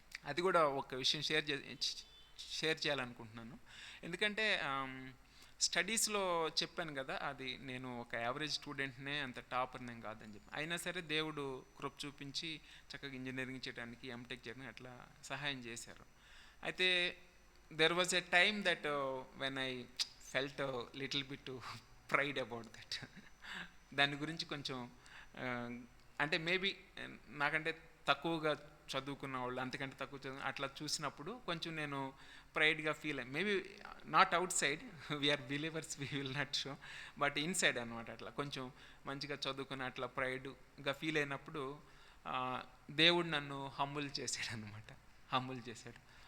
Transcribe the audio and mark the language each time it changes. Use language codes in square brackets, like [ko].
[te] అది కూడా ఒక విషయం షేర్ చేయాలనుకుంటున్నాను. ఎందుకంటే స్టడీస్లో చెప్పాను కదా, అది నేను ఒక యావరేజ్ స్టూడెంట్నే, అంత టాపర్ నేను కాదని చెప్పి, అయినా సరే దేవుడు కృప చూపించి చక్కగా ఇంజనీరింగ్ చేయడానికి, ఎంటెక్ చేయడానికి అట్లా సహాయం చేశారు. అయితే [en] there was a time that when I felt a little bit pride about that. [te] దాని గురించి కొంచెం అంటే మేబీ నాకంటే తక్కువగా చదువుకున్న వాళ్ళు, అంతకంటే తక్కువ చదువు అట్లా చూసినప్పుడు కొంచెం నేను ప్రైడ్గా ఫీల్ అయ్యి, [en] maybe not outside, we're believers, we will not show, but inside [te] అనమాట. అట్లా కొంచెం మంచిగా చదువుకుని అట్లా ప్రైడ్గా ఫీల్ అయినప్పుడు దేవుడు నన్ను హంబుల్ చేశాడు అనమాట. హంబుల్ చేశాడు.